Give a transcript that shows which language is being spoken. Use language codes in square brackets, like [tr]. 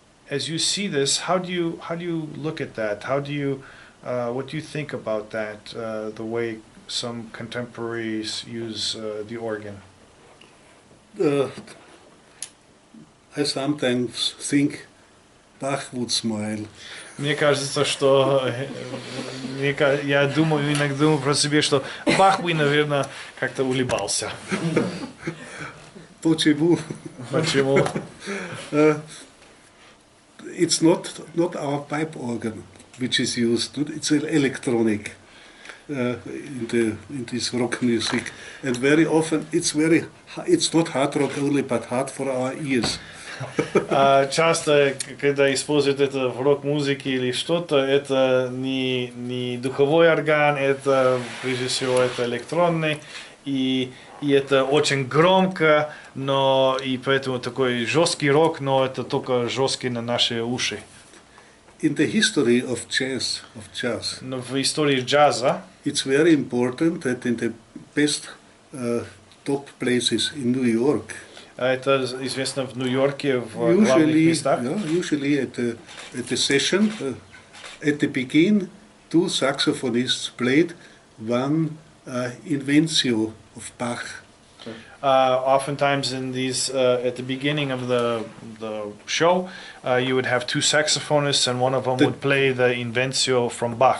[en] As you see this, how do you look at that? What do you think about that? The way some contemporaries use the organ. I sometimes think Bach would smile. [ru] Мне кажется, что я иногда думаю про себя, что Бах бы, наверное, как-то улыбался. Почему? Почему? [en] It's not our pipe organ which is used. It's electronic. in this rock music, and very often it's not hard rock only, but hard for our ears. [ru] Часто, когда используют это в рок-музыке или что-то, это не духовой орган, это прежде всего это электронный, и это очень громко, но и поэтому такой жесткий рок, но это только жесткий на наши уши. [en] In the history of jazz, [ru] Но в истории джаза [en] it's very important that in the best top places in New York, [ru] это известно в Нью-Йорке, в главных местах. [en] usually at the session, at the beginning, two saxophonists played one Invencio of Bach. Oftentimes in these, at the beginning of the show, you would have two saxophonists and one of them would play the Invencio from Bach.